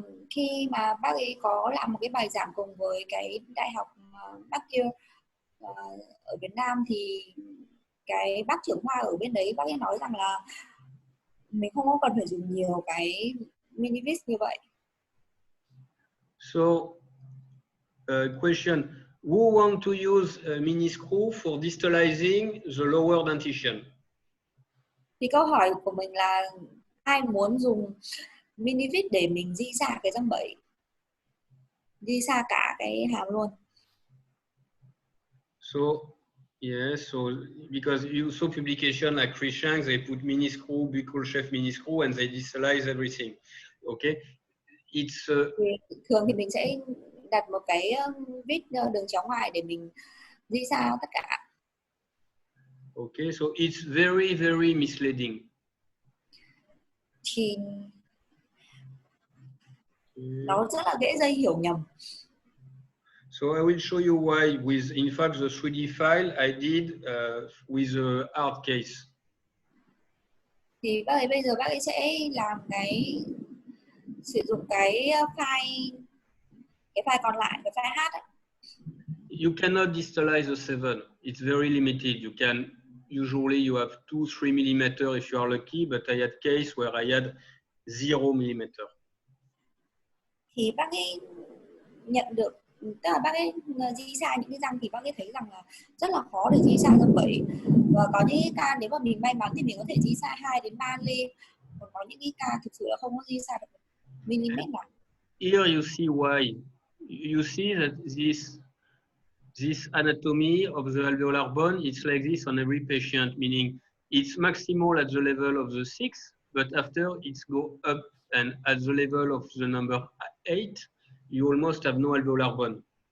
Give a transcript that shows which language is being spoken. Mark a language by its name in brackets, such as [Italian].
[Vietnamese] Khi mà bác ấy có làm một cái bài giảng cùng với cái đại học McGill ở Việt Nam, thì cái bác trưởng khoa ở bên đấy, bác ấy nói rằng là mình không có cần phải dùng nhiều cái mini vis như vậy. [English] So question, who want to use a mini screw for distalizing the lower dentition? [Vietnamese] Thì câu hỏi của mình là ai muốn dùng mini vis để mình di xa cái răng bẫy, di xa cả cái hàm luôn. [English] So yes, so because you saw publication like Krishank, they put mini screw, buccal chef mini screw, and they distalize everything. Okay, it's [Vietnamese] thường thì mình sẽ đặt một cái vít đường chéo ngoài để mình di xa tất cả. [English] Okay, so it's very, very misleading. [Vietnamese] Thì nó rất là dễ gây hiểu nhầm. [English] So I will show you why with, in fact, the 3D file I did with a hard case. [Vietnamese] Thì bây giờ bác ấy sẽ làm sử dụng cái file còn lại, cái file H ấy. [English] You cannot distalize the 7. It's very limited. You can, usually you have 2-3 millimeter if you are lucky, but I had case where I had 0 millimeter. [Vietnamese] Thì bác ấy nhận được, tức là bác ấy di xa những cái răng thì bác ấy thấy rằng là rất là khó để di xa răng bẫy, và có những ca nếu mà mình may mắn thì mình có thể di xa 2 đến 3 ly, còn có những cái ca thực sự là không có di xa được mm nào. [English] Here you see why. You see that this anatomy of the alveolar bone, it's like this on every patient, meaning it's maximal at the level of the 6, but after it's go up, and at the level of the number 8, you almost have no alveolar bone.